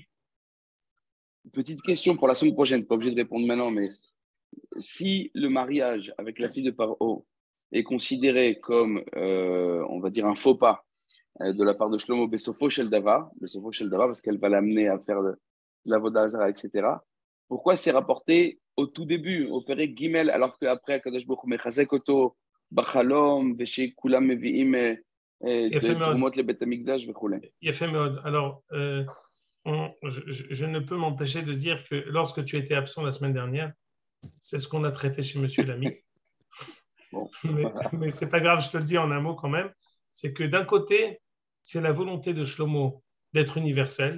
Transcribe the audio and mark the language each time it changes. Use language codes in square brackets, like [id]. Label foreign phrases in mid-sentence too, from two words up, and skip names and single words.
[fr] Petite question pour la semaine prochaine, pas obligé de répondre maintenant, mais si le mariage avec la fille de Paro est considéré comme, on va dire, un faux pas de la part de Shlomo [he] בסופו של דבר, [fr] parce qu'elle va l'amener à faire de l' [he] עבודה זרה, [fr] etc. Pourquoi c'est rapporté au tout début, au [he] פרק גימל, [fr] alors qu'après, [he] הקדוש ברוך הוא מחזק אותו בחלום, ושכולם מביאים את יפה מאוד. תרומות לבית המקדש וכולי. יפה מאוד. [fr] Alors, je ne peux m'empêcher de dire que lorsque tu étais absent la semaine dernière, c'est ce qu'on a traité chez Monsieur Lamy. Bon. Mais c'est pas grave, je te le dis en un mot quand même. C'est que d'un côté, c'est la volonté de Shlomo d'être universel.